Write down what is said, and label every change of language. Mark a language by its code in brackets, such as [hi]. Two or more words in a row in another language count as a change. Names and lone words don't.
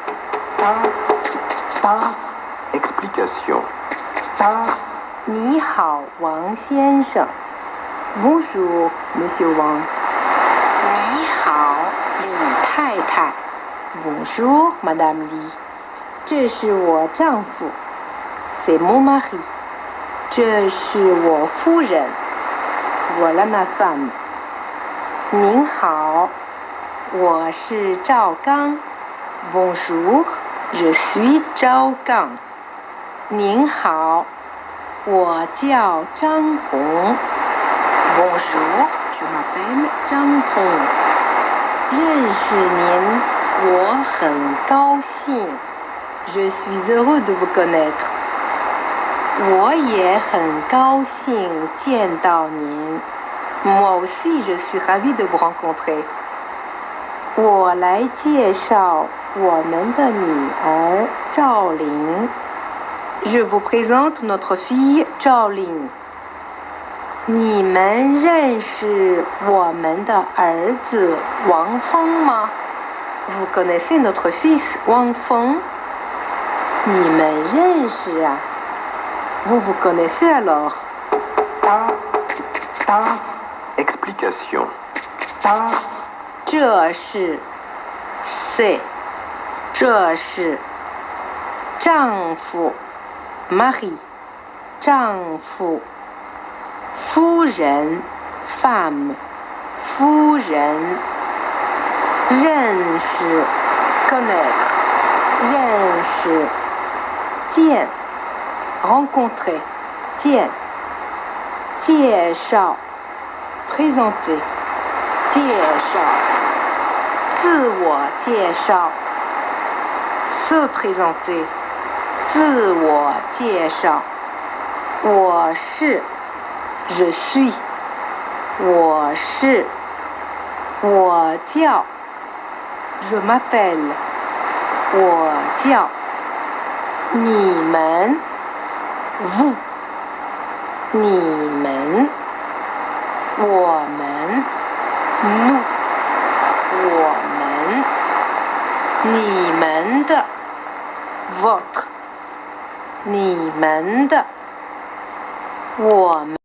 [fr] Explication. [zh] 你好，王先生。 [fr] Bonjour, Monsieur Wang. [zh] 你好，李太太。 [fr] Bonjour, Madame Li. [zh] 这是我丈夫。 [fr] C'est mon mari. [zh] 这是我夫人。 [fr] voilà ma femme. [zh] 您好，我是赵刚。 [fr] Bonjour, je suis [zh] 赵刚。您好，我叫张红。 [fr] Bonjour, je m'appelle [zh] 张红。认识您，我很高兴。 [fr] Je suis heureux de vous connaître. [zh] 我也很高兴见到您。 [fr] Moi aussi, je suis ravie de vous rencontrer. [zh] 我来介绍我们的女儿赵玲。 [fr] Je vous présente notre fille [zh] 赵玲。你们认识我们的儿子王峰吗？ [fr] Vous connaissez notre fils 王峰？ [zh] 你们认识啊？ [fr] Vous vous connaissez alors? Explication. [zh] 这是 c'est 这是丈夫 mari 丈夫夫人 femme 夫人认识 connaître 认识见 rencontrer 见介绍 présenter 介绍自我介绍 [fr] se présenter [zh] 自我介绍我是 [fr] je suis [zh] 我是我叫 [fr] je m'appelle [zh] 我叫你们 vous 你们我们 nous 我们你们的 votre 你们的我们